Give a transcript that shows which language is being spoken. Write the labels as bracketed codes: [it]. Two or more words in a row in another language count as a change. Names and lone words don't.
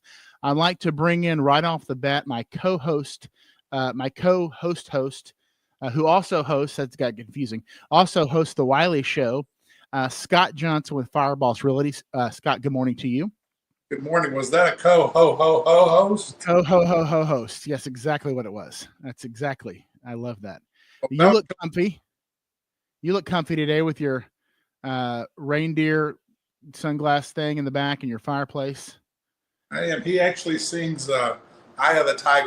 [en] I'd like to bring in right off the bat my co-host, who also hosts, that's got confusing, also hosts the Wylie Show, Scott Johnson with FireBoss Realty. Scott, good morning to you. Good morning. Was that a co-ho-ho-ho-host? Co-ho-ho-ho-host. Yes, exactly what it was. That's exactly. I love that. Well, you look comfy. You look comfy today with your reindeer sunglass thing in the back and your fireplace. I am. He actually sings Eye of the Tiger.